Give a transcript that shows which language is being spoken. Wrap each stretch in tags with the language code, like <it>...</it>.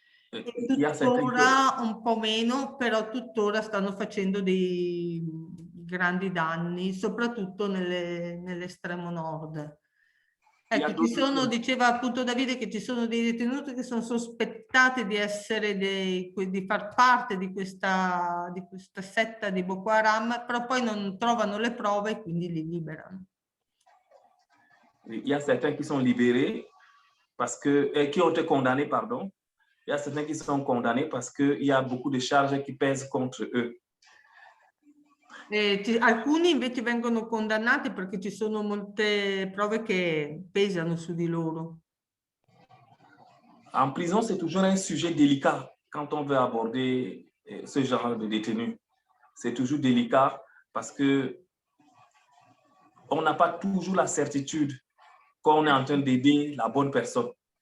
<it>E tuttora un po' meno, però tuttora stanno facendo dei grandi danni, soprattutto nell'estremo nord. Ecco, diceva appunto Davide che ci sono dei detenuti che sono sospettati di essere di far parte di questa setta di Boko Haram, però poi non trovano le prove e quindi li liberano.</it> <fr>Il y a certains qui sont libérés parce que, qui ont été condamnés, pardon. Il y a certains qui sont condamnés parce qu'il y a beaucoup de charges qui pèsent contre eux.</fr> <it>Alcuni invece vengono condannati perché ci sono molte prove che pesano su di loro.</it> <fr>En prison, c'est toujours un sujet délicat quand on veut aborder ce genre de détenus. C'est toujours délicat parce que on n'a pas toujours la certitude qu'on est en train d'aider la bonne personne.</fr>